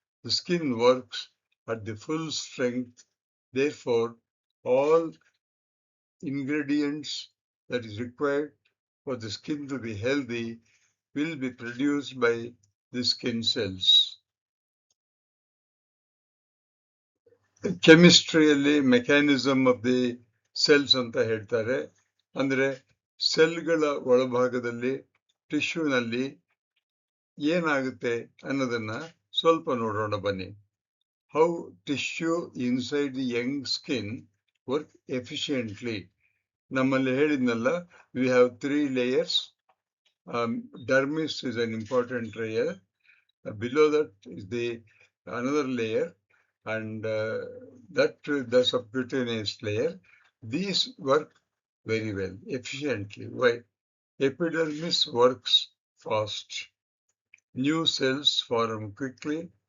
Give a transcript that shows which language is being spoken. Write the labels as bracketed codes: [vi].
[en] The skin works at the full strength. Therefore, all ingredients that is required for the skin to be healthy will be produced by the skin cells. ಕೆಮಿಸ್ಟ್ರಿಯಲ್ಲಿ mechanism of the cells [kn] ಅಂತ ಹೇಳ್ತಾರೆ. ಅಂದ್ರೆ ಸೆಲ್ಗಳ ಒಳಭಾಗದಲ್ಲಿ ಟಿಶ್ಯೂನಲ್ಲಿ ಏನಾಗುತ್ತೆ ಅನ್ನೋದನ್ನ ಸ್ವಲ್ಪ ನೋಡೋಣ ಬನ್ನಿ. [en] How tissue inside the young skin work efficiently. [kn] ನಮ್ಮಲ್ಲಿ ಹೇಳಿದ್ನಲ್ಲ, [en] We have 3 layers. Dermis is an important layer. Below that is the another layer, and that the subcutaneous layer. These work very well, efficiently. Why? Epidermis works fast. New cells form quickly.